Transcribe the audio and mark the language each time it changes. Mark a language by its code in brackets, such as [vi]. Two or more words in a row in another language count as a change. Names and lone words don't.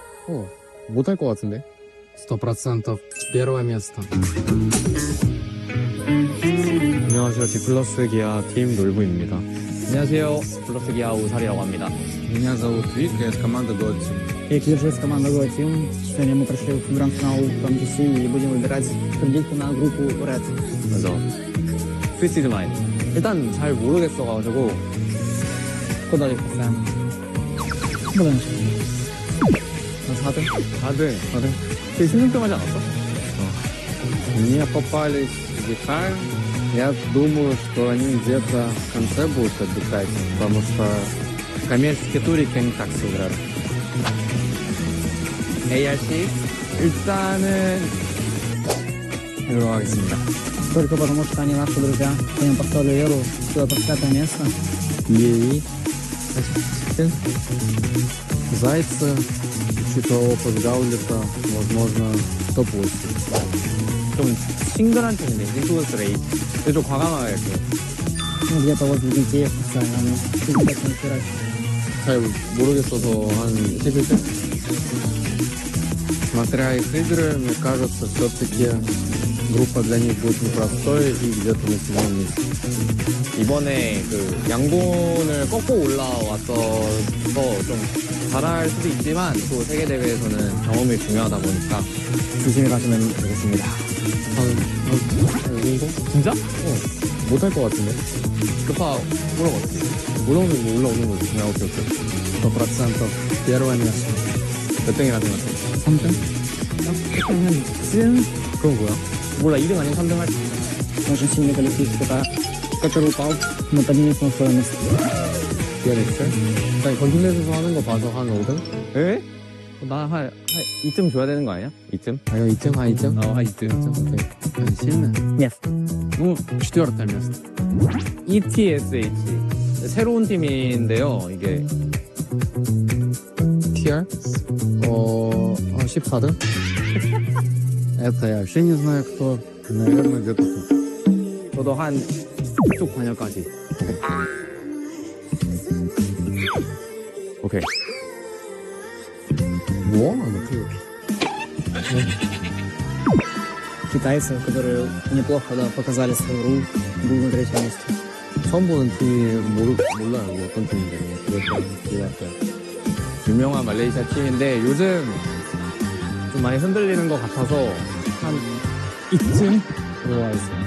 [ko] 못할 것 같은데? [ru] 100% первое место. [ko] 안녕하세요. 디플러스 기아 팀 놀부입니다. 안녕하세요. 디플러스 기아 우살이라고 합니다. [ru] Меня зовут Вик, я из команды Gauntlet. Я Киржи из команды Gauntlet. Сегодня мы пришли в гранд-финал PMGC и будем выбирать кредитку на группу Red. [ko] 맞아. 스위치드 마인. 일단 잘 모르겠어가지고 [ru] Куда их поставим? Куда начнем? [ko] 4등. 되게 신중하지 않았어? [ru] Мне попались Вихар. Я думаю, что они где-то в конце будут отдыхать, потому что коммерческие турики они так сыграли. ARC? [ko] 일단은 이걸로 하겠습니다. [ru] Только потому, что они наши друзья. Им поставили Веру, что это 5 место. Ей. Зайцы, учитывая опыт Гаулета, возможно, топ-8. [ko] 좀 싱글한 팀인데, 인투스 레이. 근데 좀 과감하게 그. [ru] Ну, где-то возле детей поставим. Они 50 не [ko] 잘 모르겠어서 한 11등? [ru] Смотря их игры, мне кажется, все-таки группа для них будет непростой и где-то на 7 месте. [ko] 이번에 그 양본을 꺾고 올라왔어서 좀 잘할 수도 있지만 또 세계대회에서는 경험이 중요하다 보니까 조심히 가시면 되겠습니다. 이 정도? 진짜? 못할 것 같은데? 급하 물어봤지. 올라오는 거지. 그냥 오케이. 100% [ru] первое место. [ko] 몇 등이라 생각해? 3등? 그러면 2등? 그건 뭐야? 몰라, 2등 아니면 3등 할 수. [ru] Очень сильный коллектив, который упал, но поднимется на свое место. PMX? [ko] 일단 건틀렛에서 하는 거 봐서 한 5등? 에? 나 한 2점 줘야 되는 거 아니야? 2점? 아니요, 2점? 한 2점? 한 2점. 오케이. [ru] сильно? Нет. Ну, 4 место. ETSH. [ko] 새로운 팀인데요, 이게. TR? 14등? [ru] Это я вообще не знаю, кто. Наверное, где-то тут. [ko] 저도 한 이쪽 반열까지. 오케이. [ru] Во, Китайцы, которые неплохо показали свою игру, будут на 3-м месте. [ko] 처음 보는 팀이 몰라요, 뭐 어떤 팀인데. 유명한 말레이시아 팀인데 요즘 좀 많이 흔들리는 것 같아서 한 2쯤 들어와 있습니다.